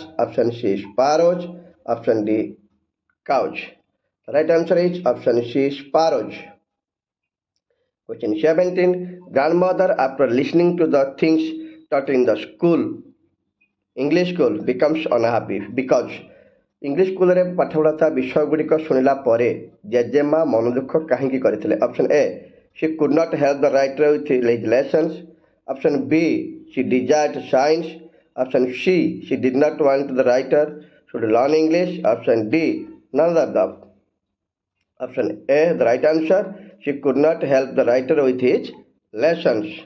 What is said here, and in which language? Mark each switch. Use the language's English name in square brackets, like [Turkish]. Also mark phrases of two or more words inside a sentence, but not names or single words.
[English] Option C, sparrows. Option D, cows. The right answer is option C, sparrows. Question 17. Grandmother, after listening to the things taught in the school, English school, becomes unhappy because [Odia] ଇଂଲିଶ ସ୍କୁଲରେ ପାଠପଢ଼ା ବିଷୟଗୁଡ଼ିକ ଶୁଣିଲା ପରେ ଜେଜେମା ମନ ଦୁଃଖ କାହିଁକି କରିଥିଲେ? [English] option A, she could not help the writer with his lessons. Option B, she desired science. Option C, she did not want the writer should learn English. Option D, none of the above. Option A, the right answer, she could not help the writer with his lessons.